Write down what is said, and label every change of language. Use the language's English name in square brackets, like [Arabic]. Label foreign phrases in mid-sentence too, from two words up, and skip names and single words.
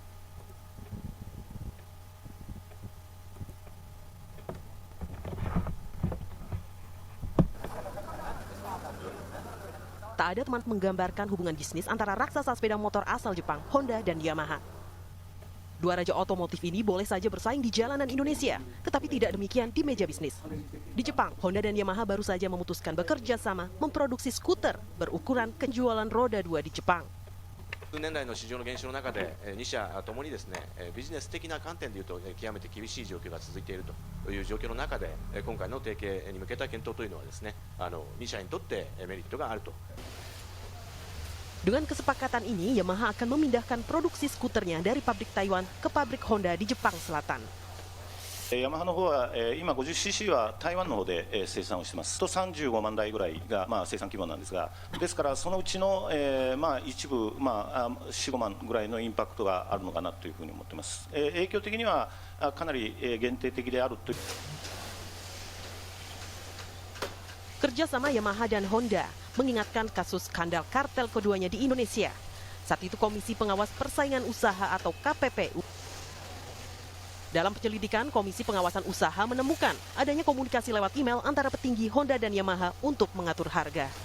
[Indonesian] Tak ada teman menggambarkan hubungan bisnis antara raksasa sepeda motor asal Jepang, Honda dan Yamaha. Dua raja otomotif ini boleh saja bersaing di jalanan Indonesia, tetapi tidak demikian di meja bisnis. Di Jepang, Honda dan Yamaha baru saja memutuskan bekerja sama memproduksi skuter berukuran penjualan roda 2 di Jepang. [Japanese] 数年来の市場の減少の中で、2社ともにですね、ビジネス的な観点でいうと、極めて厳しい状況が続いているという状況の中で、今回の提携に向けた検討というのはですね、2社にとってメリットがあると。 [Indonesian] Dengan kesepakatan ini, Yamaha akan memindahkan produksi skuternya dari pabrik Taiwan ke pabrik Honda di Jepang Selatan. [Japanese] ヤマハの方は今 50cc は台湾の方で生産をしてますと35万台ぐらいが生産規模なんですが、ですからそのうちの一部4、5万ぐらいのインパクトがあるのかなというふうに思ってます。影響的にはかなり限定的であるという。 [Indonesian] Kerjasama Yamaha dan Honda mengingatkan kasus skandal kartel keduanya di Indonesia. Saat itu Komisi Pengawas Persaingan Usaha atau KPPU. Dalam penyelidikan, Komisi Pengawasan Usaha menemukan adanya komunikasi lewat email antara petinggi Honda dan Yamaha untuk mengatur harga.